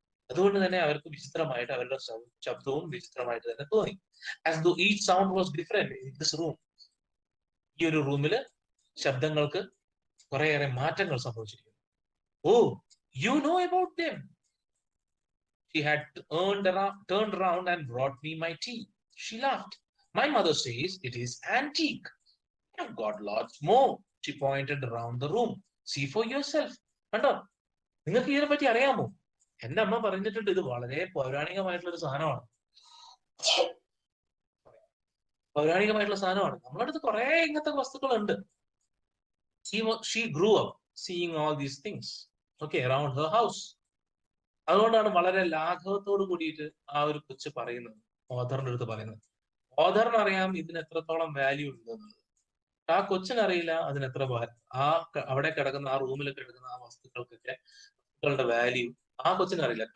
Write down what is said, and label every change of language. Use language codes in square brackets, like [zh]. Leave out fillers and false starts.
[ml] അതുകൊണ്ട് തന്നെ അവർക്ക് വിചിത്രമായിട്ട് അവരുടെ ശബ്ദവും വിചിത്രമായിട്ട് തന്നെ തോന്നി. [en] As though each sound was different in this room. [ml] ഈ ഒരു റൂമില് ശബ്ദങ്ങൾക്ക് കുറേയേറെ മാറ്റങ്ങൾ സംഭവിച്ചിരിക്കുന്നു. [en] Oh, you know about them. She had turned around and brought me my tea. She laughed. My mother says it is antique. I've got lots more. She pointed around the room. See for yourself. [ml] കണ്ടോ, നിങ്ങൾക്ക് ഇതിനെ പറ്റി അറിയാമോ? എന്റെ അമ്മ പറഞ്ഞിട്ടുണ്ട് ഇത് വളരെ പൗരാണികമായിട്ടുള്ള ഒരു സാധനമാണ്. പൗരാണികമായിട്ടുള്ള സാധനമാണ്. നമ്മുടെ അടുത്ത് കുറെ ഇങ്ങനത്തെ വസ്തുക്കളുണ്ട്. [en] She grew up seeing all these things, okay, around her house. [ml] അതുകൊണ്ടാണ് വളരെ ലാഘവത്തോട് കൂടിയിട്ട് ആ ഒരു കൊച്ചു പറയുന്നത്, ഓഥറിന്റെ അടുത്ത് പറയുന്നത്. ഓഥറിന് അറിയാം ഇതിന് എത്രത്തോളം വാല്യൂ ഉണ്ടെന്നുള്ളത്. ആ കൊച്ചിനറിയില്ല അതിന് എത്ര അവിടെ കിടക്കുന്ന ആ റൂമിൽ കിടക്കുന്ന ആ വസ്തുക്കൾക്കൊക്കെ വസ്തുക്കളുടെ വാല്യൂ ആ കൊച്ചിനറിയില്ല.